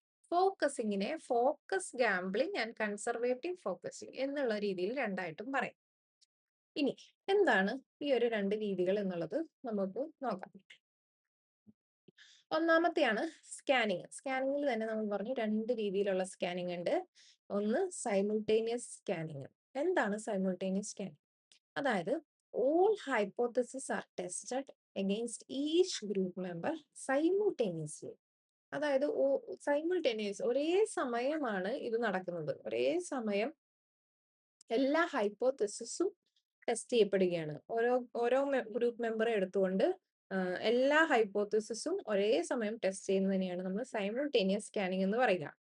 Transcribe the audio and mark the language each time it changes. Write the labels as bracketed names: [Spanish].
[Malayalam] ഫോക്കസിങ്ങിനെ focus gambling and conservative focusing എന്നുള്ള രീതിയിൽ രണ്ടായിട്ടും പറയാം. ഇനി എന്താണ് ഈ ഒരു രണ്ട് രീതികൾ എന്നുള്ളത് നമുക്ക് നോക്കാം. ഒന്നാമത്തെയാണ് സ്കാനിങ്. സ്കാനിങ്ങിൽ തന്നെ നമ്മൾ പറഞ്ഞു രണ്ട് രീതിയിലുള്ള സ്കാനിങ് ഉണ്ട്. ഒന്ന് സൈമിൾട്ടേനിയസ് സ്കാനിങ്. എന്താണ് സൈമിൾട്ടേനിയസ് സ്കാനിങ്? അതായത് [English] all hypotheses are tested against each group member simultaneously. [Malayalam] അതായത് സൈമിൾട്ടേനിയസ്, ഒരേ സമയമാണ് ഇത് നടക്കുന്നത്. ഒരേ സമയം എല്ലാ ഹൈപ്പോത്തസിസും ടെസ്റ്റ് ചെയ്യപ്പെടുകയാണ്. ഓരോ ഗ്രൂപ്പ് മെമ്പറെ എടുത്തുകൊണ്ട് എല്ലാ ഹൈപ്പോത്തിസിസും ഒരേ സമയം ടെസ്റ്റ് ചെയ്യുന്നതിനെയാണ് നമ്മൾ സൈമിൾട്ടേനിയസ് സ്കാനിങ് എന്ന് പറയുക.